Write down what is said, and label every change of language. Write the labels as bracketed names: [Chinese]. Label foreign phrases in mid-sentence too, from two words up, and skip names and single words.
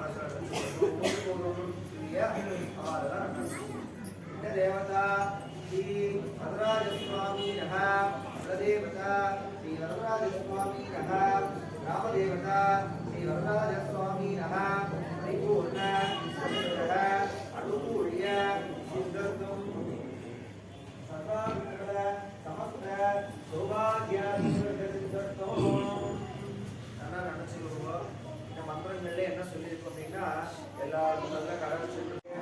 [Sanskrit] इष्टदेवता श्री वरदराजस्वामिनः कुलदेवता श्री वरदराजस्वामिनः ग्रामदेवता श्री वरदराजस्वामिनः परिपूर्ण अनुग्रह अनुकूल्य सिद्धर्थं सर्वाभिष्टफल समस्त सौभाग्यादिवर्गसिद्धर्थं [Tamil] நல்லா நினைச்சுக்குவோம். இந்த மந்திரங்கள்ல என்ன சொல்லியிருக்கோம் அப்படின்னா எல்லாரும் நல்ல கடவுள் சொல்லி